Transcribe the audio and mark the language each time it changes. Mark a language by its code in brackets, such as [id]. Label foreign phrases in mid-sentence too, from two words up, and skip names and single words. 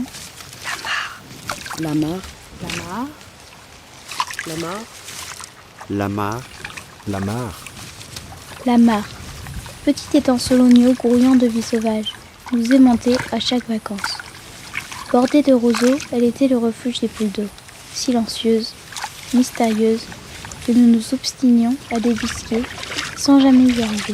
[fr] La mare, La mare, La mare. La mare, La mare. la mare, petit étang solonieux grouillant de vie sauvage, nous aimantait à chaque vacances. Bordée de roseaux, elle était le refuge des poules d'eau, silencieuse, mystérieuse, que nous nous obstinions à débusquer sans jamais y arriver.